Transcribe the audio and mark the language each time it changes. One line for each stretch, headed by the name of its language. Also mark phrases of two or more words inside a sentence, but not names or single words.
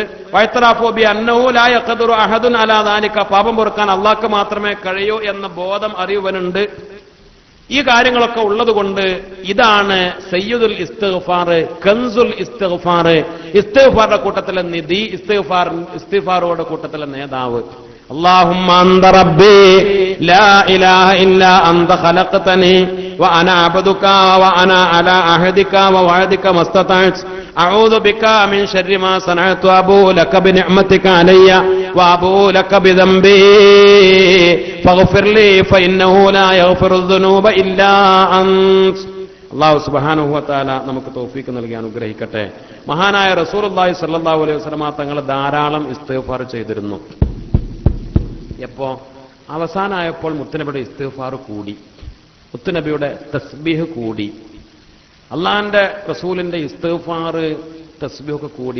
Arabic: واعترافه ب أنه لا يقدر أحد على ذلك,
Malayalam: പാപം പൊറുക്കാൻ അല്ലാഹ്ക്ക് മാത്രമേ കഴിയൂ എന്ന ബോധം അറിയുവനുണ്ട്. ഈ കാര്യങ്ങളൊക്കെ ഉള്ളതുകൊണ്ട് ഇതാണ്
Arabic: سيد الاستغفار, كنز الاستغفار,
Malayalam: ഇസ്തിഗ്ഫാറിന്റെ കൂട്ടത്തിലെ നിധി, ഇസ്തിഗ്ഫാറുകളുടെ കൂട്ടത്തിലെ നേതാവ്.
Arabic: اللهم أنت ربي لا إله إلا أنت خلقتني وأنا عبدك وأنا على عهدك ووعدك ما استطعت أعوذ بك من شر ما صنعت أبوء لك بنعمتك علي وأبوء لك بذنبي فاغفر لي فإنه لا يغفر الذنوب إلا أنت. الله سبحانه و تعالى
Malayalam: നമുക്ക് തൗഫീഖ് നൽകി അനുഗ്രഹിക്കട്ടെ. മഹാനായ
Arabic: رسول الله صلى الله عليه وسلم
Malayalam: തങ്ങൾ ധാരാളം ഇസ്തിഗ്ഫാർ ചെയ്തിരുന്നു. എപ്പോ? അവസാനമായപ്പോൾ മുത്തുനബിയുടെ ഇസ്തിഗ്ഫാർ കൂടി, മുത്തുനബിയുടെ തസ്ബീഹ് കൂടി, അള്ളാഹിന്റെ റസൂലിന്റെ ഇസ്തിഗ്ഫാർ തസ്ബീഹൊക്കെ കൂടി.